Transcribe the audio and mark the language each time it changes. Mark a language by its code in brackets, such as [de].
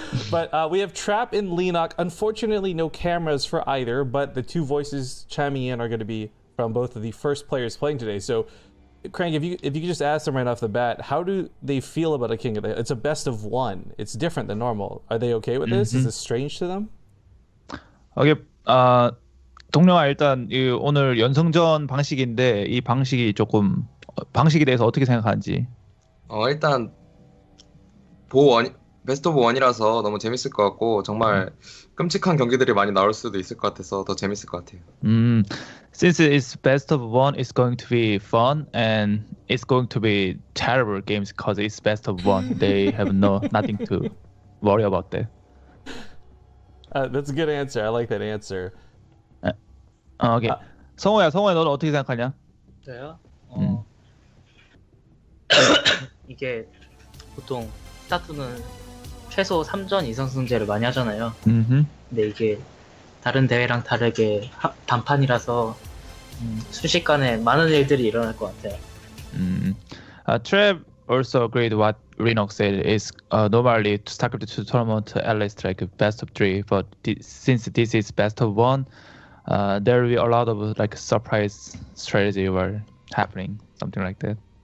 [en] But we have Trap and Leenock. Unfortunately, no cameras for either, but the two voices chiming in are going to be from both of the first players playing today. So, Crank, if you could just ask them right off the bat, how do they feel about a King of the... It's a best of one. It's different than normal. Are they okay with this? Is this strange to them? [ko] 오케이, 동료아 일단 오늘 연승전 방식인데 이 방식이 조금 방식에 대해서 어떻게 생각하는지. 일단 베스트 오브 원이라서 너무 재밌을 것 같고 정말 끔찍한 경기들이 많이 나올 수도 있을 것 같아서 더 재밌을 것 같아요. [en] Since it's best of one, it's going to be fun and it's going to be terrible games because it's best of one. They have nothing to worry about that. That's a good answer. I like that answer. 오케이. [ko] 성호야 너는 어떻게 생각하냐? 저요? 이게 보통 스타투는 최소 3전 2선승제를 많이 하잖아요. 근데 이게 다른 대회랑 다르게 단판이라서 순식간에 많은 일들이 일어날 것 같아요. [en] Trev also agreed what Renox said is normally StarCraft 2 tournament at least like best of 3, but since this is best of 1, there will be a lot of like surprise strategy were happening, something like that.